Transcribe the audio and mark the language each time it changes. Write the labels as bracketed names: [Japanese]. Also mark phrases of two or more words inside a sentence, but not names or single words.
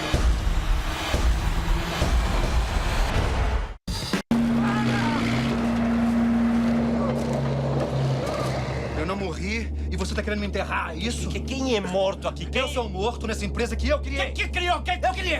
[Portuguese] Eu não morri e você tá querendo me enterrar, é isso? Quem é morto aqui? Eu sou morto nessa empresa que eu criei. [Spanish] ¿Quién crió? ¿Quién? [Portuguese] Eu criei.